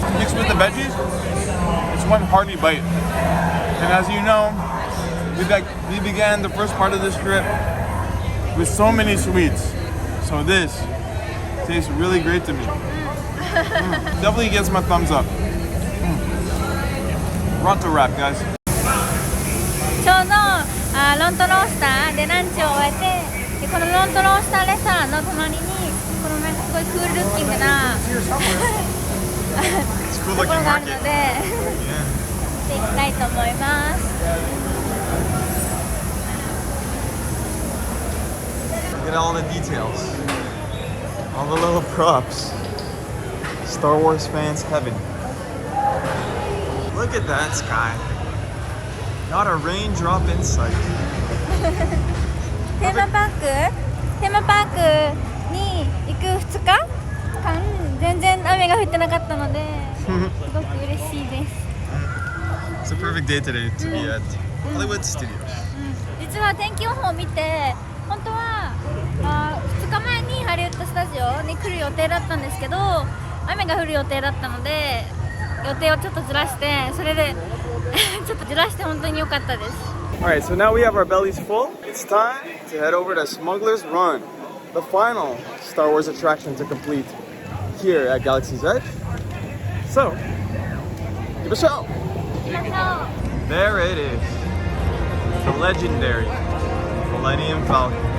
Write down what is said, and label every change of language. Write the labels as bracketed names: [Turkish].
[English] Mixed with the veggies, it's one hearty bite. And as you know, we began the first part of this trip with so many sweets. So this tastes really great to me. Definitely gets my thumbs up. Ronto wrap, guys. [Japanese] ちょうどロントロースターでランチを終えて、でこのロントロースターレストランの隣にこのすごいクールルッキングなところがあるので見ていきたいと思います。 [English] Look at all the details, all the little props. Star Wars fans heaven. Look at that sky. Not a raindrop in sight. [Japanese] テーマパークに行く2日間全然雨が降ってなかったのですごく嬉しいです。 [English] It's a perfect day today to be at Hollywood Studios. [Japanese] 実は天気予報を見て本当は2日前にハリウッドスタジオに来る予定だったんですけど雨が降る予定だったので予定をちょっとずらしてそれでちょっとずらして本当に良かったです。 [English] Alright, so now we have our bellies full. It's time to head over to Smuggler's Run, the final Star Wars attraction to complete here at Galaxy's Edge. So, give a show! There it is, the legendary Millennium Falcon.